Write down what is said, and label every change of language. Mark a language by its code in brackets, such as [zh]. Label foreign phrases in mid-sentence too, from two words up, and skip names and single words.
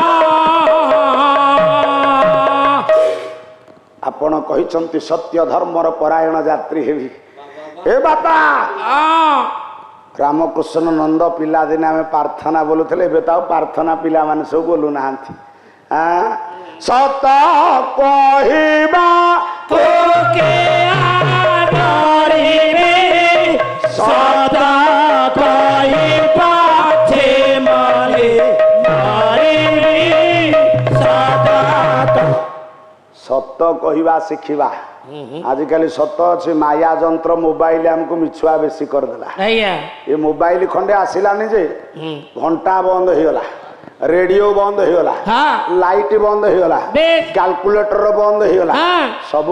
[or] ଆପଣ କହିଛନ୍ତି ସତ୍ୟ ଧର୍ମର ପରାୟଣ ଯାତ୍ରୀ ହେବି ଏ ବାପା ରାମକୃଷ୍ଣ ନନ୍ଦ ପିଲାଦିନେ ଆମେ ପ୍ରାର୍ଥନା ବୋଲୁଥିଲେ ଏବେ ତ ଆଉ ପ୍ରାର୍ଥନା ପିଲାମାନେ ସବୁ ବୋଲୁନାହାନ୍ତି ସତ କହିବା ତୋତେ ଆଦରିବେ ସଦା କଇ ପାଛେ ମରେ ମରିବି ସଦା ସତ କହିବା ଶିଖିବା ଆଜିକାଲି ସତ ଅଛି ମାୟା ଯନ୍ତ୍ର ମୋବାଇଲ ଆମକୁ ମିଛୁଆ ବେଶୀ କରିଦେଲା ଆଜ୍ଞା ଏ ମୋବାଇଲ ଖଣ୍ଡେ ଆସିଲାନି ଯେ ଘଣ୍ଟା ବନ୍ଦ ହେଇଗଲା ରେଡିଓ ବନ୍ଦ ହେଇଗଲା ଲାଇଟ୍ ବନ୍ଦ ହେଇଗଲା କ୍ୟାଲକୁଲେଟର ବନ୍ଦ ହେଇଗଲା ସବୁ